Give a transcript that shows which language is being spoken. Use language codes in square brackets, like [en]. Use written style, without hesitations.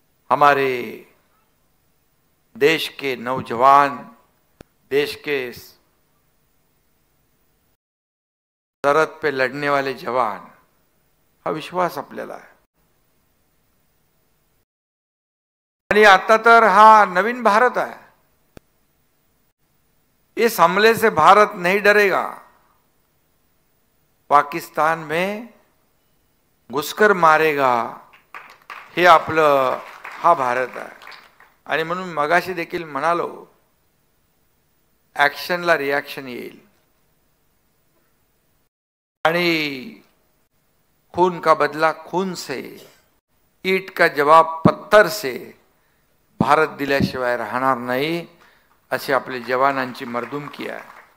[hi] हमारे देश के नौजवान, देश के सरहद पे लड़ने वाले जवान, [mr] हा विश्वास आपल्याला आहे. आणि आता तर हा नवीन भारत है. [hi] इस हमले से भारत नहीं डरेगा. पाकिस्तान में घुसकर मारेगा [mr] हे आपलं हा भारत आहे. आणि म्हणून मगाशी देखील म्हणालो ऍक्शनला रिॲक्शन येईल आणि [hi] खून का बदला खून से, ईट का जवाब पत्थर से [mr] भारत दिल्याशिवाय राहणार नाही अशी आपल्या जवानांची मर्दुमकी आहे.